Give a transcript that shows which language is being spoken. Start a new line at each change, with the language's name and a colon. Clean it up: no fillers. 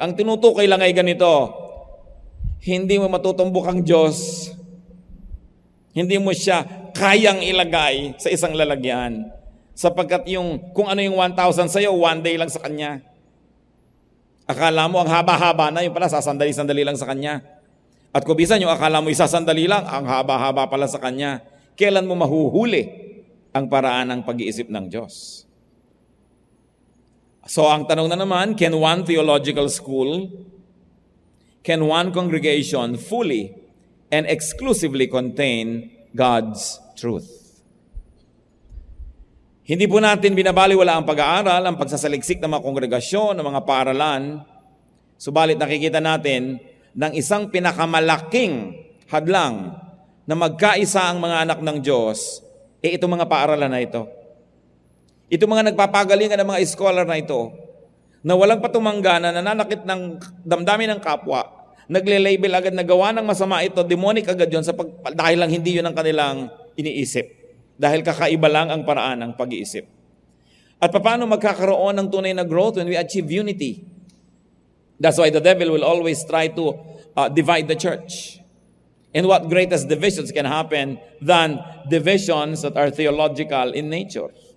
Filipino: Ang tinutukoy lang ay ganito, hindi mo matutumbok ang Diyos, hindi mo siya kayang ilagay sa isang lalagyan, sapagkat kung ano yung 1,000 sa'yo, one day lang sa Kanya. Akala mo ang haba-haba na, yung pala sasandali-sandali lang sa Kanya. At kung bisan yung akala mo isasandali lang, ang haba-haba pala sa Kanya. Kailan mo mahuhuli ang paraan ng pag-iisip ng Diyos? So ang tanong na naman,
English: can one theological school, can one congregation fully and exclusively contain God's truth?
Filipino: Hindi po natin binabaliwala ang pag-aaral, ang pagsasaliksik ng mga kongregasyon, ng mga paaralan. Subalit nakikita natin ng isang pinakamalaking hadlang na magkaisa ang mga anak ng Diyos, itong mga paaralan na ito. Itong mga nagpapagalingan ng mga scholar na ito, na walang patumanggana, nananakit ng damdamin ng kapwa, nagle-label agad na gawa ng masama ito, demonic agad yun, dahil lang hindi yun ang kanilang iniisip. Dahil kakaiba lang ang paraan ng pag-iisip. At paano magkakaroon ng tunay na growth
English: when we achieve unity? That's why the devil will always try to divide the church. And what greatest divisions can happen than divisions that are theological in nature?